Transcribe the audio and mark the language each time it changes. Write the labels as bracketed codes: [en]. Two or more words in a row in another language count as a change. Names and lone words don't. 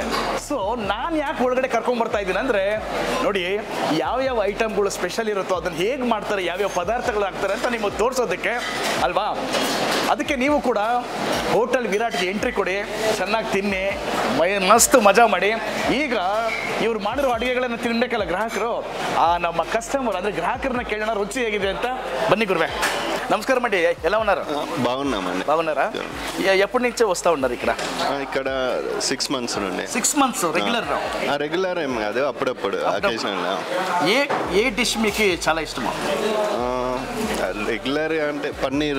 [kn] ಸೊ ನಾನು ಯಾಕೆ ಒಳಗಡೆ ಕರ್ಕೊಂಡ್ಬರ್ತಾ ಇದ್ದೀನಿ ಅಂದರೆ, ನೋಡಿ ಯಾವ್ಯಾವ ಐಟಮ್ಗಳು ಸ್ಪೆಷಲ್ ಇರುತ್ತೋ ಅದನ್ನು ಹೇಗೆ ಮಾಡ್ತಾರೆ, ಯಾವ್ಯಾವ ಪದಾರ್ಥಗಳು ಹಾಕ್ತಾರೆ ಅಂತ ನಿಮಗೆ ತೋರಿಸೋದಕ್ಕೆ ಅಲ್ವಾ. ಅದಕ್ಕೆ ನೀವು ಕೂಡ ಹೋಟೆಲ್ ವಿರಾಟ್ಗೆ ಎಂಟ್ರಿ ಕೊಡಿ, ಚೆನ್ನಾಗಿ ತಿನ್ನಿ, ಮಸ್ತ್ ಮಜಾ ಮಾಡಿ. ಈಗ ಇವ್ರು ಮಾಡಿರೋ ಅಡುಗೆಗಳನ್ನು ತಿನ್ಬೇಕಲ್ಲ ಗ್ರಾಹಕರು, ಆ ನಮ್ಮ ಕಸ್ಟಮರ್ ಅಂದರೆ ಗ್ರಾಹಕರನ್ನ ಕೇಳೋಣ ರುಚಿ ಹೇಗಿದೆ ಅಂತ. [te] బన్నీ గురువే నమస్కారం అండి, ఎలా ఉన్నారు? బాగున్నామండి. బాగున్నారా? ఎప్పటి నుంచి వస్తూ ఉన్నారు ఇక్కడ? ఇక్కడ 6 months నుండి. 6 months రెగ్యులర్? రెగ్యులర్ ఏం కాదు, అప్పుడప్పుడు అకేషనల్. ఏ డిష్ మీకు చాలా ఇష్టమా? రెగ్యులర్ అంటే పన్నీర్